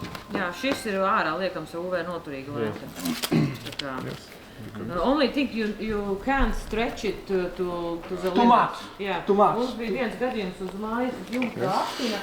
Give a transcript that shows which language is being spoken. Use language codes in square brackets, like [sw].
[lv] Jā, šis ir ārā liekams UV noturīga lente. [en] Only thing you can't stretch it to the limit. Too much. Yeah. Too much. [lv] Mums bija viens gadījums uz mājas jumta aptina.